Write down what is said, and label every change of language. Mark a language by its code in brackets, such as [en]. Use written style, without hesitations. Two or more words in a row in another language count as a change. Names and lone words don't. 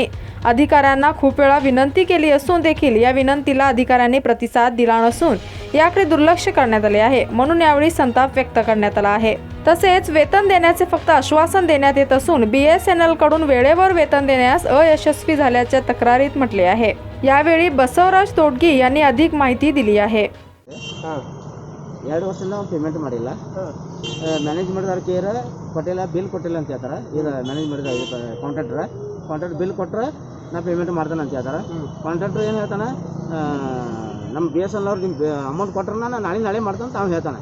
[mr] अधिकाऱ्यांना खूप वेळा विनंती केली असून देखील या विनंतीला अधिकाऱ्यांनी प्रतिसाद दिला नसून याकडे दुर्लक्ष करण्यात आले आहे. म्हणून यावेळी संताप व्यक्त करण्यात आला आहे. तसेच वेतन देण्याचे फक्त आश्वासन देण्यात येत असून BSNL कडून वेळेवर वेतन देण्यास अयशस्वी झाल्याच्या तक्रारीत म्हटले आहे. यावेळी बसवराज तोडगी यांनी अधिक माहिती दिली आहे. [kn] 2 ವರ್ಷದಿಂದ ಪೇಮೆಂಟ್ ಮಾಡಿಲ್ಲ. ಮ್ಯಾನೇಜ್ ಮಾಡಿದವ್ರ ಕೇರ್ ಕೊಟ್ಟಿಲ್ಲ, ಬಿಲ್ ಕೊಟ್ಟಿಲ್ಲ ಅಂತ ಹೇಳ್ತಾರೆ. ಇದು ಮ್ಯಾನೇಜ್ ಮಾಡಿದ [en] contract bill [kn] ಕೊಟ್ಟರೆ ನಾ ಪೇಮೆಂಟ್ ಮಾಡ್ತಾನೆ ಅಂತ ಹೇಳ್ತಾರೆ. ಕಾಂಟ್ರಾಕ್ಟರ್ ಏನು ಹೇಳ್ತಾನೆ, ನಮ್ಮ BSNL ಅವ್ರು ನಿಮ್ಮ ಅಮೌಂಟ್ ಕೊಟ್ಟರೆ ನಾನು ನಾಳೆ ಮಾಡ್ತಾನೆ ತಾವು ಹೇಳ್ತಾನೆ.